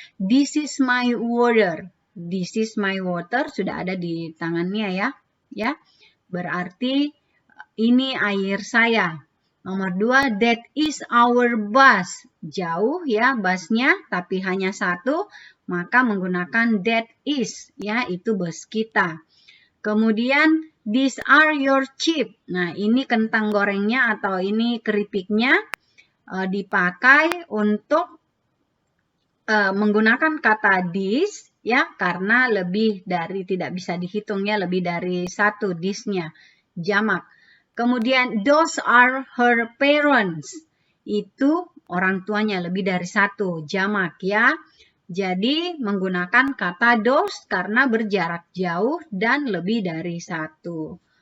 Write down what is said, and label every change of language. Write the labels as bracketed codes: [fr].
[en] This is my water. This is my water [id] sudah ada di tangannya ya. Ya. Berarti ini air saya. Nomor 2, [en] that is our bus. [id] Jauh ya busnya, tapi hanya satu, maka menggunakan that is, ya itu bus kita. Kemudian, [en] these are your chips. [id] Nah, ini kentang gorengnya atau ini keripiknya dipakai untuk menggunakan kata this, ya, karena lebih dari, tidak bisa dihitung ya, lebih dari satu this-nya, jamak. [en] Kemudian, those are her parents. [id] Itu orang tuanya, lebih dari satu, jamak ya. Jadi, menggunakan kata those karena berjarak jauh dan lebih dari satu.